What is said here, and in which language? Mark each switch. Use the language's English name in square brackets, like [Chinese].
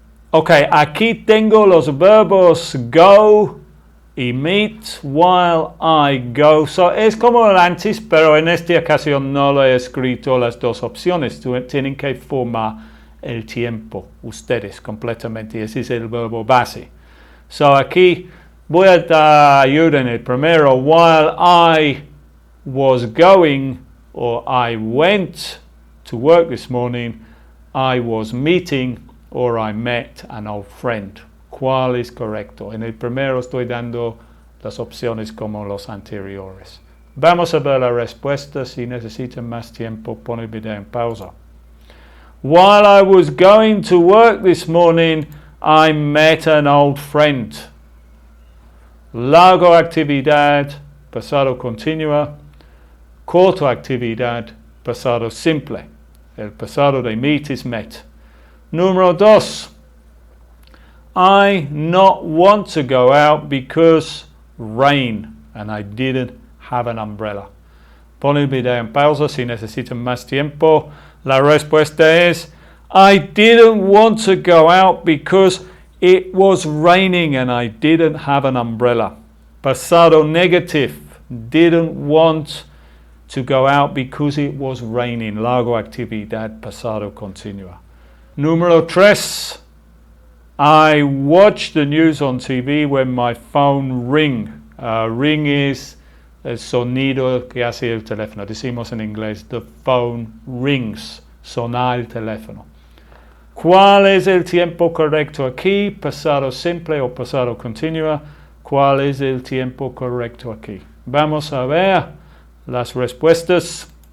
[Spanish] Ok, aquí tengo los verbos go y meet [English] while I go. [Spanish] So, es como el antes, pero en esta ocasión no lo he escrito las dos opciones. Tienen que formar el tiempo ustedes completamente. Ese es el verbo base. So, aquí voy a dar ayuda en el primero. [English] While I was going or I went to work this morning, I was meeting or I met an old friend. [Spanish] ¿Cuál es correcto? En el primero estoy dando las opciones como los anteriores. Vamos a ver la respuesta. Si necesitan más tiempo, pon el video en pausa. [English] While I was going to work this morning, I met an old friend. [Spanish] Largo actividad, pasado continuo. Corto actividad, pasado simple. El pasado de meet [English] is met. [Spanish] Número 2. [English] I not want to go out because rain and I didn't have an umbrella. [Spanish] Pon el video en pausa si necesitan más tiempo. La respuesta es [English] I didn't want to go out because it was raining and I didn't have an umbrella. Pasado negative. Didn't want to go out because it was raining. [Spanish] Largo actividad, pasado continuo. Número 3. [English] I watch the news on TV when my phone ring. [Spanish] Ring is el sonido que hace el teléfono. Decimos en inglés, [English] the phone rings. [Spanish] Sonar el teléfono. ¿Cuál es el tiempo correcto aquí? ¿Pasado simple o pasado continuo? ¿Cuál es el tiempo correcto aquí? Vamos a ver las respuestas.